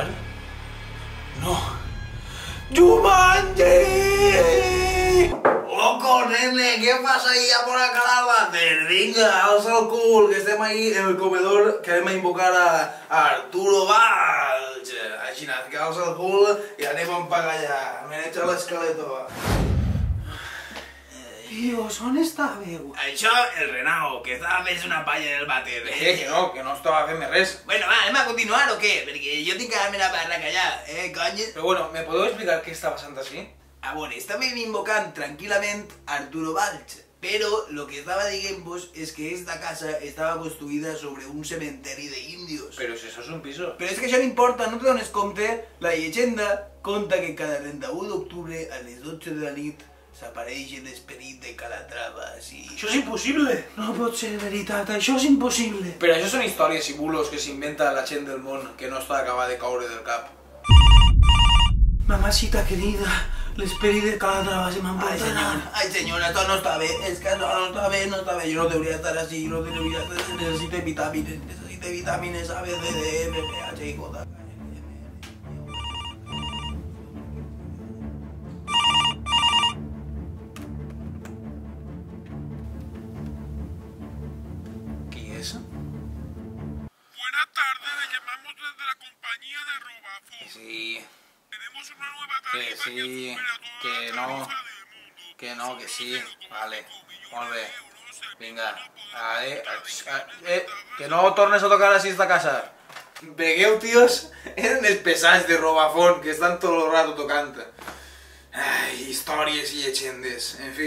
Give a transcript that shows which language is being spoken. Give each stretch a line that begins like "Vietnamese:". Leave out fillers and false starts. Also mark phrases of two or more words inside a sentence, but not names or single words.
Spanish: No. ¡Jumanji! Loco, nene, ¿qué pasa ahí a por acá al váter?
Catalan: Venga, alza el cul, que estem ahí en el comedor, que anem a invocar a Arturo Valls. Així, que alza el cul i anem a empagar allà. M'he echat l'esqueleto. Dios, on estàveu? Això, el Renao, que estava fent una palla en el vàter. Que no estava fent res. Bueno, va, anem a continuar o què? Perquè jo tinc que anar a la barraca allà, cony?
Spanish: Pero bueno, ¿me podeu explicar qué está pasando así?
Catalan: Ah, bueno, estàvem invocant tranquil·lament Arturo Valls, però lo que estava dient-vos és que esta casa estava construïda sobre un cementeri d'índios.
Spanish: Pero si eso es un piso.
Catalan: Però és que això no importa, no te dones compte, la llegenda conta que cada 31 d'octubre a les 12 de la nit s'apareix l'esperit de Calatrava, així... Això és impossible! No pot ser veritat, això és impossible!
Spanish: Pero eso son historias y bulos que se inventa la
Catalan: gent del món que no està acabada de caure del cap.
Spanish: Mamacita querida,
Catalan: l'esperit de Calatrava se m'emportarà. Ai, senyora, esto no està bé, és que no està bé, jo
Spanish: no debería estar así, no debería estar... Necesito vitamines, A, B, C, D, E, F, G, H, I, J... Buenas tardes, le llamamos desde la compañía de Robafón. Sí, Tenemos una nueva tarifa sí, supera toda que la no, tarifa del mundo.
Catalan: que no, que sí, vale, molt bé. Vinga, que no tornes a tocar així esta casa. Vegueu, tios, eren els pesats de Robafón, que estan tot el rato tocant. Ai, històries i llegendes, en fi.